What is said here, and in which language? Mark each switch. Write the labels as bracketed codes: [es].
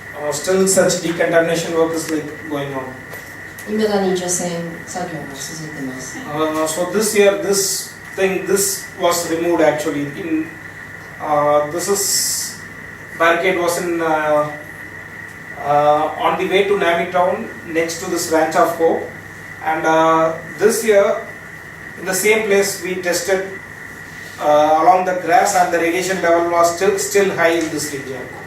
[en] Still such decontamination work is going on. [ja] 未だに除染作業が続いています。 [en] So this year, this was removed actually. Barricade was on the way to Nami town next to this ranch of hope, and this year in the same place we tested along the grass, and the radiation level was still high in this region.